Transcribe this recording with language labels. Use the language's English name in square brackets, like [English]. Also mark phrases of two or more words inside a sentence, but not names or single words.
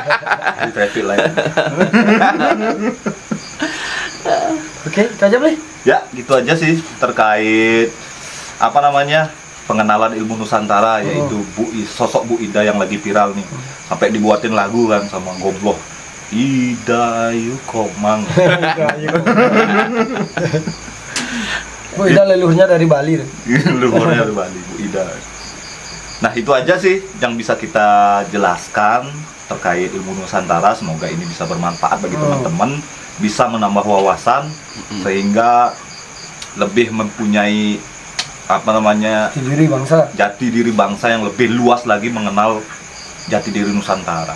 [Indonesian] Di [English] traffic light. [Indonesian] Oke, itu aja boleh? Ya, gitu aja sih terkait pengenalan ilmu Nusantara, yaitu sosok Bu Ida yang lagi viral nih. Sampai dibuatin lagu kan sama Gombloh. Ida yuk komang. Bu Ida leluhurnya dari Bali. Leluhurnya dari Bali, Bu Ida. Nah, itu aja sih yang bisa kita jelaskan terkait ilmu Nusantara. Semoga ini bisa bermanfaat bagi teman-teman, bisa menambah wawasan sehingga lebih mempunyai jati diri bangsa yang lebih luas lagi, mengenal jati diri Nusantara.